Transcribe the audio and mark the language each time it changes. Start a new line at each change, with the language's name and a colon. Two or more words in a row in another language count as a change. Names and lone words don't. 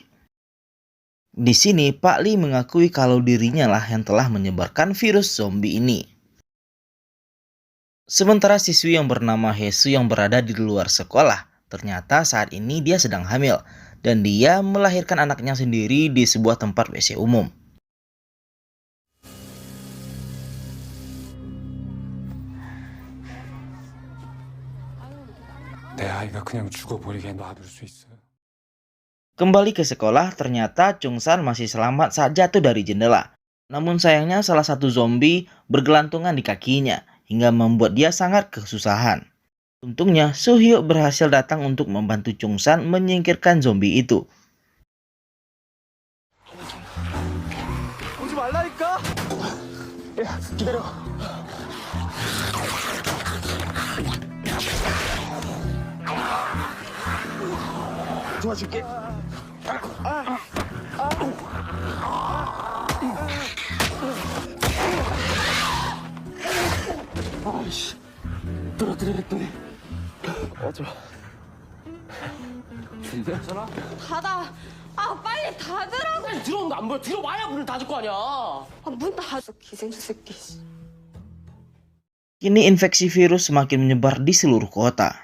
Indonesian: Di sini, Pak Lee mengakui kalau dirinya lah yang telah menyebarkan virus zombie ini. Sementara siswi yang bernama Hesu yang berada di luar sekolah, ternyata saat ini dia sedang hamil, dan dia melahirkan anaknya sendiri di sebuah tempat WC umum.
Korean: 내 아이가 그냥 죽어버리게 놔둘 수 있어요?
Indonesian: Kembali ke sekolah, ternyata Chung-san masih selamat saat jatuh dari jendela. Namun sayangnya salah satu zombie bergelantungan di kakinya, hingga membuat dia sangat kesusahan. Untungnya, Soo-hyuk berhasil datang untuk membantu Chung-san menyingkirkan zombie itu.
Korean: 오지 말라니까. 야, 기다려. 도와줄게. 아이씨, 떨어뜨리랬더니 어쩌. 괜찮아? 닫아. 아 빨리 닫으라고. 빨리 들어오는 거 안 보여? 들어와야 문을 닫을 거 아니야. 문 닫아. 기생수 새끼.
Indonesian: Kini infeksi virus semakin menyebar di seluruh kota.